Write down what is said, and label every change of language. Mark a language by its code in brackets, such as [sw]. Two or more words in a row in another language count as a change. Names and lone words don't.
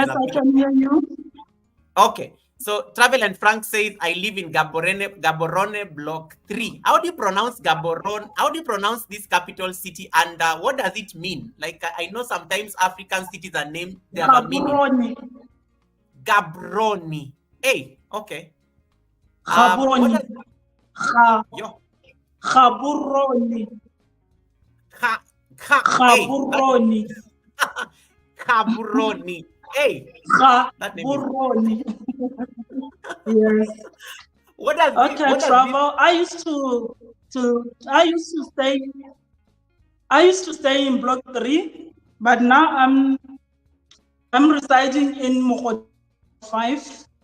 [en] Yes, I can hear you. Okay. So Travel and Frank says, I live in Gaborone Block 3. How do you pronounce Gaborone? How do you pronounce this capital city? And what does it mean? I know sometimes African cities are named, they have a meaning. Gaborone. Hey, okay. Gaborone. Gaborone. Gaborone. Gaborone. Hey, that name is. Buroni. Yes. What does Okay, what does travel. I used to stay in block 3, but now I'm residing in Mokot 5.